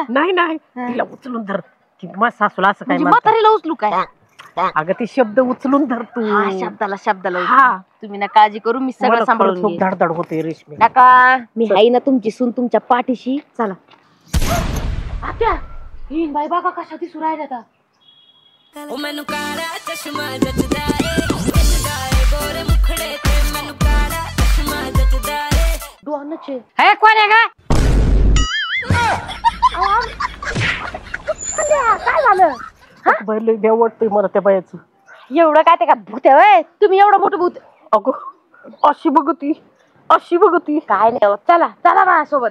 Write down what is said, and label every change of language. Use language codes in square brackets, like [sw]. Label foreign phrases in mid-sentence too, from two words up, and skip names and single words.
[mr] नाही तिला उचलून धर. सासूला असं काय म्हातारीला उचलू काय? अगं ते शब्द उचलून धर तू. शब्दाला तुम्ही ना काळजी करू मी सगळं सांभाळून खूप धडधड होते रेशमी. नका मी हाय ना तुमची सून तुमच्या पाठीशी. चला आत्या हीन बाई बघा कशा दिसू राहिल्या आता. [pa] ਮੈਨੂੰ ਕਾਲਾ ਚਸ਼ਮਾ ਜੱਜਦਾ ਏ ਜੱਜਦਾ ਏ ਗੋਰੇ ਮੁਖੜੇ ਤੇ ਮੈਨੂੰ ਕਾਲਾ ਚਸ਼ਮਾ ਜੱਜਦਾ ਏ [mr] डोहाचे हे कोण आहे का? काय झालं? लय भ्या वाटतंय मला त्या बायाचं. एवढं काय ते का भूत आहे होय? तुम्ही एवढं मोठं भूत अगं अशी बघती काय नाही होत. चला चला माझ्यासोबत.